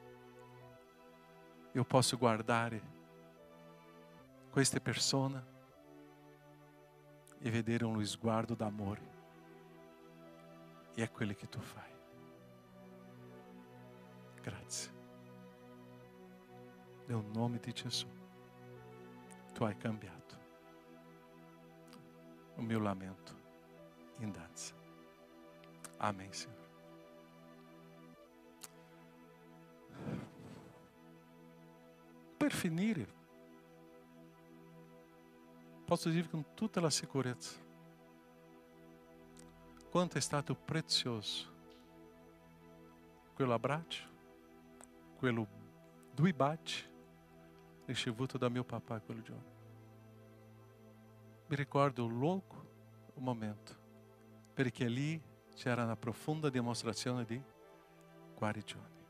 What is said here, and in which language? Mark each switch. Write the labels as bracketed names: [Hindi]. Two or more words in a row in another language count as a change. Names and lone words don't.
[Italian] Io posso guardare queste persone e vedere uno sguardo d'amore. E è quello che tu fai. Grazie. Nel nome di Gesù. Tu hai cambiato [Portuguese] o meu lamento em dança. Amém, Senhor. [Italian] Per finire, posso dire [Portuguese] com toda a segurança [Italian] quanto è stato prezioso quello abbraccio, quello due baci ricevuto da mio papà quel giorno. Mi ricordo il luogo, il momento, perché lì c'era una profonda dimostrazione di guarigione.